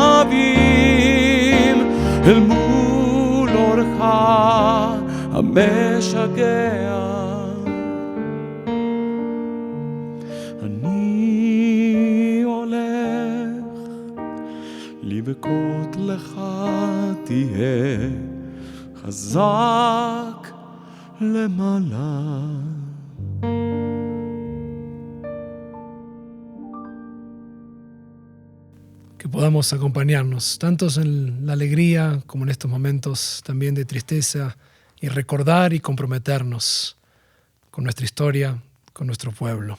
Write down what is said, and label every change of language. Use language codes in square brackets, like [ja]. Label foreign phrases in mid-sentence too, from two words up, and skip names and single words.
[he] קווים אל מול אורך המשגע לבכות לך תהיה חזק למעלה [es] Que podamos acompañarnos, tanto en la alegría como en estos momentos también de tristeza, y recordar y comprometernos con nuestra historia, con nuestro pueblo.